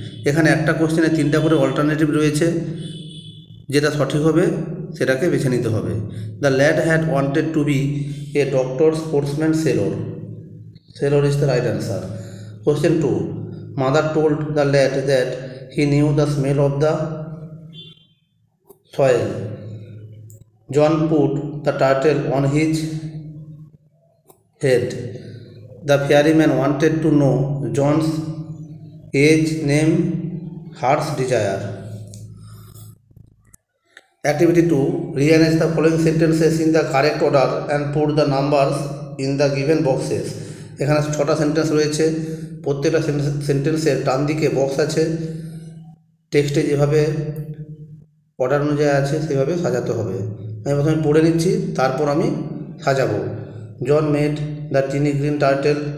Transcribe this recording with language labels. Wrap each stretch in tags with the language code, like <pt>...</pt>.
<bn>এখানে একটা কোশ্চেনে তিনটা করে অল্টারনেটিভ রয়েছে, যেটা সঠিক হবে সেটাকে বেছে নিতে হবে।</bn> <en>The lad had wanted to be a doctor, sportsman, sailor. Sailor is the right answer. Question 2. Mother told the lad that he knew the smell of the soil. John put the turtle on his head. The ferryman wanted to know John's age, name, heart's desire. Activity 2. Rearrange the following sentences in the correct order and put the numbers in the given boxes.</en> <bn>এখানে 6টা sentence রয়েছে, প্রত্যেকটা সেন্টেন্সের ডান দিকে box আছে। টেক্সটে যেভাবে order অনুযায়ী আছে সেভাবে সাজাতে হবে। আমি প্রথমে পড়ে নিচ্ছি, তারপর আমি সাজাবো।</bn> <en>John made the tiny green turtle.</en>